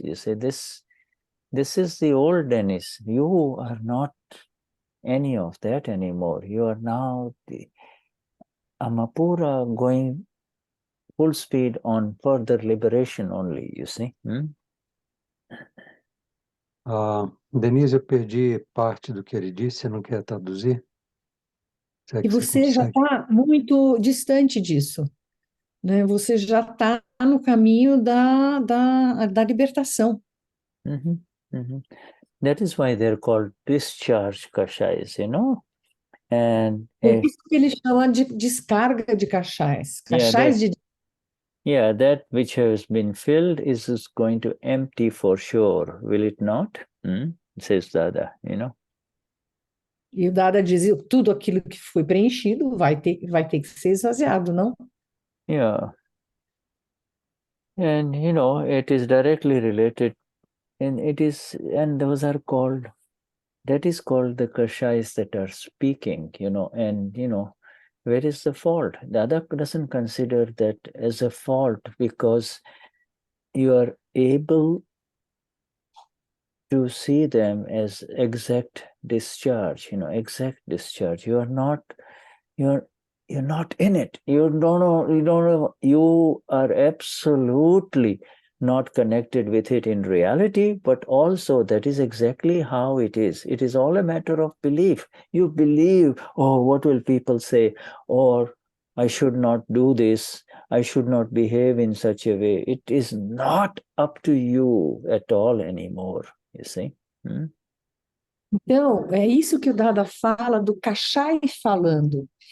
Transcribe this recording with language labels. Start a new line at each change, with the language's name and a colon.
English: You see, this is the old Denize. You are not any of that anymore. You are now the Amapura going full speed on further liberation only, you see.
Portuguese: Denize, eu perdi parte do que ele disse, você não quer traduzir? E você já está muito distante disso, né? Você já está no caminho da libertação.
English: That is why they're called discharge kashais, And
Portuguese: Por isso que ele chama de descarga de cachais. Cachais de...
English: Yeah, that which has been filled is going to empty for sure, will it not? Says Dada,
Portuguese: E o Dada dizia, tudo aquilo que foi preenchido vai ter que ser esvaziado, não?
English: Yeah. And, it is directly related, and those are called, that is called the kashais that are speaking, and, where is the fault? Dada doesn't consider that as a fault, because you are able to see them as exact discharge, exact discharge. You're not in it. You don't know, you are absolutely not connected with it in reality, but also that is exactly how it is. It is all a matter of belief. You believe, oh, what will people say? Or I should not do this. I should not behave in such a way. It is not up to you at all anymore, you see.
Portuguese: Então, é isso que o Dada fala do Kashai falando.